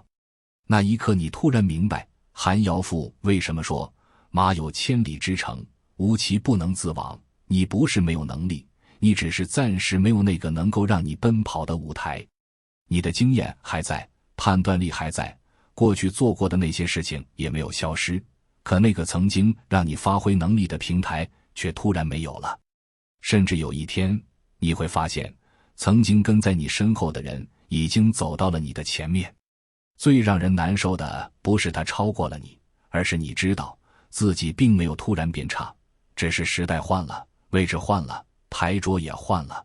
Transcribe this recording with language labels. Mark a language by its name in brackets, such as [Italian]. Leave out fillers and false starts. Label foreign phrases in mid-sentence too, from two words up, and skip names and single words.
[Chinese] 那一刻你突然明白，寒窯賦為什麼說馬有千里之程，無騎不能自往。你不是沒有能力，你只是暫時沒有那個能夠讓你奔跑的舞台。你的經驗還在，判斷力還在，過去做過的那些事情也沒有消失，可那個曾經讓你發揮能力的平台卻突然沒有了。甚至有一天，你会发现，曾經跟在你身後的人已經走到了你的前面。最讓人難受的不是他超過了你，而是你知道自己並沒有突然變差，只是時代換了，位置換了，牌桌也換了。